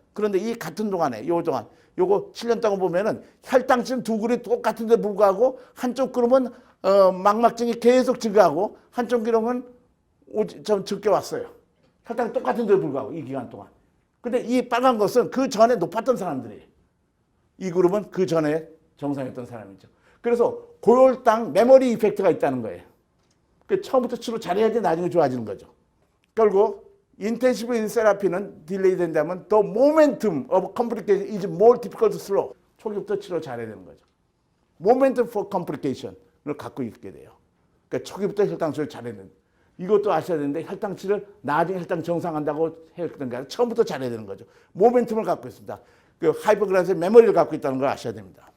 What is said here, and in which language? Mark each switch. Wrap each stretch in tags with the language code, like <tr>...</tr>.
<ko>그런데 이 같은 동안에 요거 7년 동안 보면은 혈당층 두 그룹이 똑같은데 불구하고 한쪽 그룹은 망막증이 계속 증가하고 한쪽 그룹은 좀 적게 왔어요. 혈당 똑같은데 불구하고 이 기간 동안. 근데 이 빨간 것은 그 전에 높았던 사람들이에요. 이 그룹은 그 전에 정상이었던 사람이죠. 그래서 고혈당 메모리 이펙트가 있다는 거예요. 처음부터 치료 잘해야지 나중에 좋아지는 거죠. 결국 인텐시브 인세라피는 딜레이 된다면</ko> <en>the momentum of complication is more difficult to slow.</en> <ko>초기부터 치료 잘해야 되는 거죠.</ko> <en>momentum for complication</en> <ko>을 갖고 있게 돼요. 그러니까 초기부터 혈당 치료 잘해야 되는 거예요. 이것도 아셔야 되는데 혈당치를 나중에 혈당 정상한다고 해야 되는 게 아니라 처음부터 잘해야 되는 거죠. 모멘텀을 갖고 있습니다. 그 하이퍼글라이세믹 메모리를 갖고 있다는 걸 아셔야 됩니다.</ko>